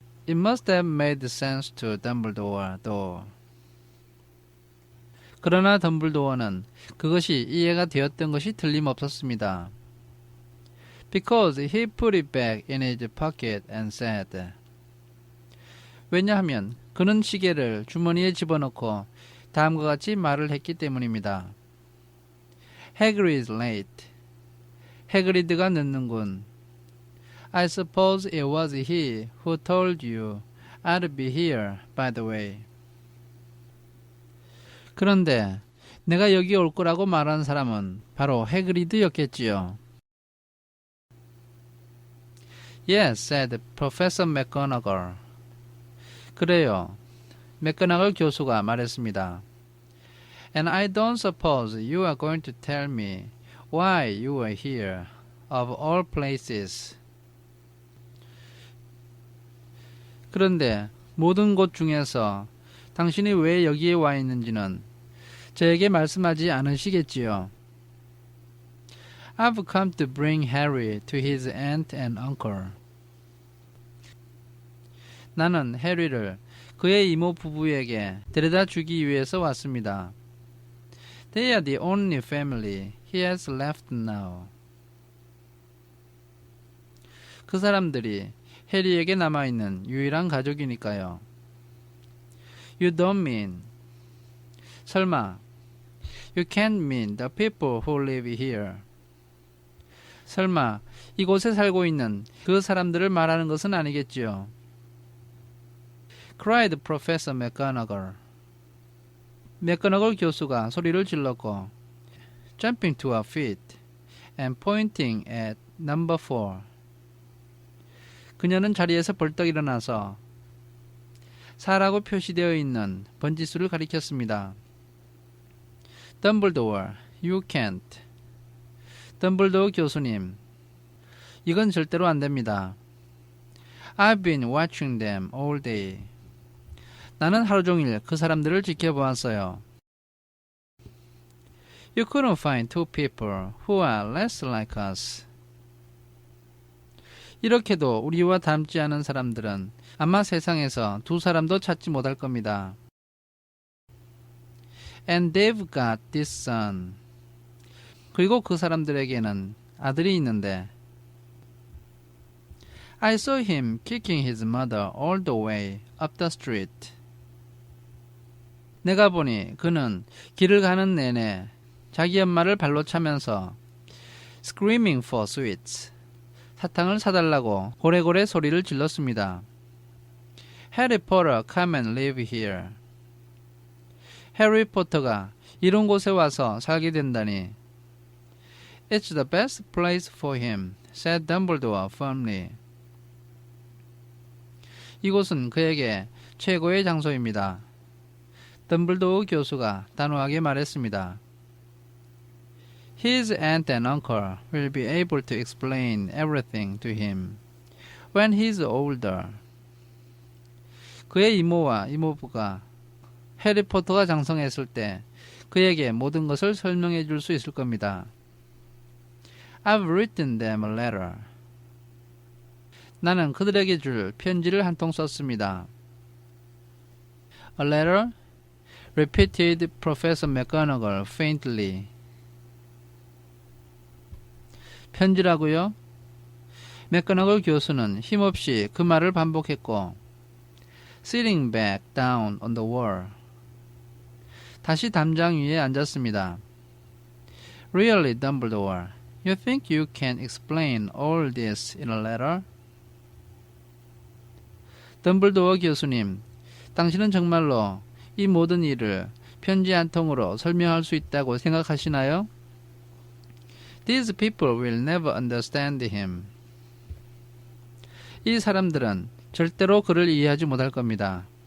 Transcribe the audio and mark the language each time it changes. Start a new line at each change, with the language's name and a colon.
English: It must have made sense to Dumbledore, though.
Korean: 그러나 덤블도어는 그것이 이해가 되었던 것이 틀림없었습니다.
English: Because he put it back in his pocket and said.
Korean: 왜냐하면 그는 시계를 주머니에 집어넣고 다음과 같이 말을 했기 때문입니다.
English: Hagrid is late.
Korean: 해그리드가 늦는군.
English: I suppose it was he who told you I'd be here, by the way.
Korean: 그런데 내가 여기 올 거라고 말한 사람은 바로 해그리드였겠지요.
English: Yes, said Professor McGonagall.
Korean: 그래요. 맥거나걸 교수가 말했습니다.
English: And I don't suppose you are going to tell me why you are here, of all places.
Korean: 그런데 모든 곳 중에서 당신이 왜 여기에 와 있는지는 저에게 말씀하지 않으시겠지요.
English: I've come to bring Harry to his aunt and uncle.
Korean: 나는 해리를 그의 이모 부부에게 데려다 주기 위해서 왔습니다.
English: They are the only family he has left now.
Korean: 그 사람들이 해리에게 남아있는 유일한 가족이니까요.
English: You don't mean.
Korean: 설마.
English: You can't mean the people who live here.
Korean: 설마 이곳에 살고 있는 그 사람들을 말하는 것은 아니겠지요.
English: cried Professor McGonagall.
Korean: 맥거너걸 교수가 소리를 질렀고
English: jumping to her feet and pointing at number 4.
Korean: 그녀는 자리에서 벌떡 일어나서 4라고 표시되어 있는 번지수를 가리켰습니다.
English: Dumbledore, you can't.
Korean: 덤블도어 교수님, 이건 절대로 안 됩니다.
English: I've been watching them all day.
Korean: 나는 하루 종일 그 사람들을 지켜보았어요.
English: You couldn't find two people who are less like us.
Korean: 이렇게도 우리와 닮지 않은 사람들은 아마 세상에서 두 사람도 찾지 못할 겁니다.
English: And they've got this son.
Korean: 그리고 그 사람들에게는 아들이 있는데
English: I saw him kicking his mother all the way up the street.
Korean: 내가 보니 그는 길을 가는 내내 자기 엄마를 발로 차면서
English: screaming for sweets.
Korean: 사탕을 사달라고 고래고래 소리를 질렀습니다.
English: Harry Potter, come and live here.
Korean: 해리 포터가 이런 곳에 와서 살게 된다니.
English: It's the best place for him, said Dumbledore firmly.
Korean: 이곳은 그에게 최고의 장소입니다. 덤블도어 교수가 단호하게 말했습니다.
English: His aunt and uncle will be able to explain everything to him when he's older.
Korean: 그의 이모와 이모부가 해리포터가 장성했을 때 그에게 모든 것을 설명해 줄 수 있을 겁니다.
English: I've written them a letter.
Korean: 나는 그들에게 줄 편지를 한 통 썼습니다.
English: A letter? Repeated Professor McGonagall faintly.
Korean: 편지라고요? 맥거너걸 교수는 힘없이 그 말을 반복했고
English: sitting back down on the wall.
Korean: 다시 담장 위에 앉았습니다.
English: Really, Dumbledore, you think you can explain all this in a letter?
Korean: 덤블도어 교수님, 당신은 정말로 이 모든 일을 편지 한 통으로 설명할 수 있다고 생각하시나요?
English: These people will never understand him.
Korean: 이 사람들은 절대로 그를 이해하지 못할 겁니다.